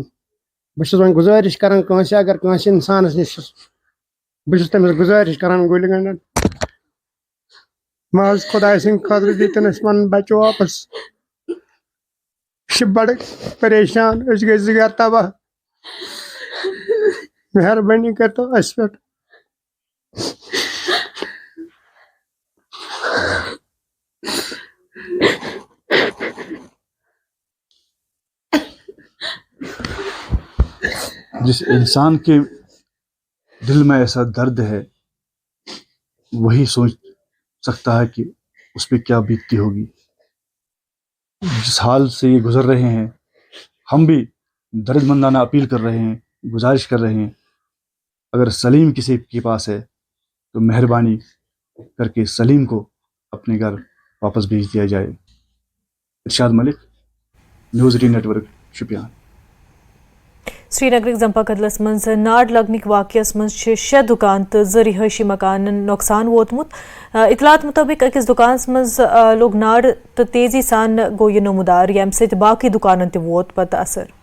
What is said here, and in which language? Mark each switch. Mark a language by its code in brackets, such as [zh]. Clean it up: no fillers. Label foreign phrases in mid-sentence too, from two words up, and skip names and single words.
[ks] بہٕ چھُس وۄنۍ گُزٲرِش کران کٲنٛسہِ اگر کٲنٛسہِ انسانس نِش چھُس بہٕ چھُس تٔمِس گُزٲرِش کران گُلہِ گنڈن محض خۄداے سٕنٛدِ خٲطرٕ دِتِن اَسہِ پنُن بچہٕ واپس. چھِ بڑٕ پریشان أسۍ گٔے 2 گرٕ تباہ. مہربٲنی کٔرتو اَسہِ پٮ۪ٹھ. [ur] جس انسان کے دل میں ایسا درد ہے وہی سوچ سکتا ہے کہ اس پہ کیا بیتتی ہوگی. جس حال سے یہ گزر رہے ہیں ہم بھی درد مندانہ اپیل کر رہے ہیں, گزارش کر رہے ہیں اگر سلیم کسی کے پاس ہے تو مہربانی کر کے سلیم کو اپنے گھر واپس بھیج دیا جائے. ارشاد ملک, نیوز 18 نیٹ ورک, شپیان. [ks] سری نگرک زمپا قدلس منز ناڈ لگنک واقعس منز 6 دکان تو 2 رہائشی مکانن نقصان ووتمت. اطلاعات مطابق اکس دکانس منز لوگ ناڈ تو تیزی سان گو یہ نمودار یم سۭتۍ باقی دکانن تہ ووت پتہ اثر.